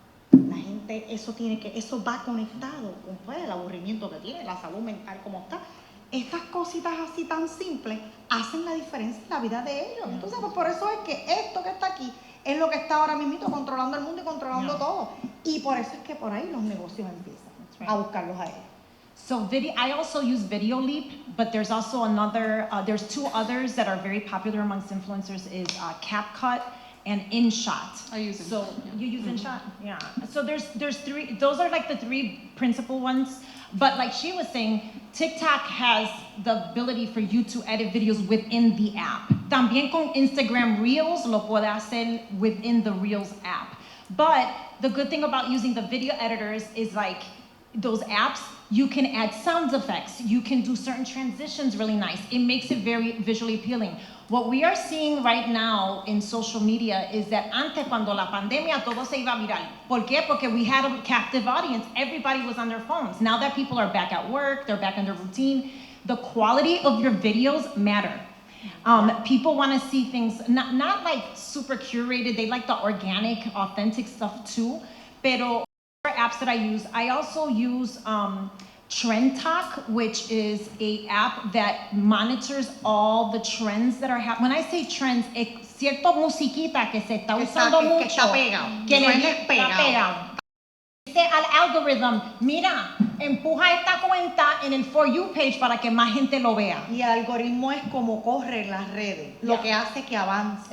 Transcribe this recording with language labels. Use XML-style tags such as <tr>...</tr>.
<es>La gente, eso va conectado con pues, el aburrimiento que tiene, la salud mental como está. Estas cositas así tan simples hacen la diferencia en la vida de ellos. Entonces, pues por eso es que esto que está aquí es lo que está ahora mismo controlando el mundo y controlando todo. Y por eso es que por ahí los negocios empiezan a buscarlos a ellos.</es> <en>So I also use Video Leap, but there's also there's 2 others that are very popular amongst influencers is CapCut and InShot. I use InShot. So you use InShot? Yeah. So there's 3, those are like the 3 principal ones. But like she was saying, TikTok has the ability for you to edit videos within the app.</en> <es>También con Instagram Reels lo puede hacer</es> <en>within the Reels app. But the good thing about using the video editors is like those apps, you can add sound effects. You can do certain transitions really nice. It makes it very visually appealing. What we are seeing right now in social media is that</en> <es>antes cuando la pandemia todo se iba viral. ¿Por qué?</es> <en>Porque we had a captive audience. Everybody was on their phones. Now that people are back at work, they're back in their routine, the quality of your videos matter. People want to see things, not like super curated. They like the organic, authentic stuff too. Pero apps that I also use Trend Talk, which is a app that monitors all the trends that are happening. When I say trends,</en> <es>es cierto musiquita que se está usando mucho. Que está pegado. Que</es> <en>Trend</en> <es>está pegado. pegado. Dice al algorithm, mira, empuja esta cuenta en el For You page para que más gente lo vea. Y el algoritmo es como corre las redes, lo que hace que avance,</es>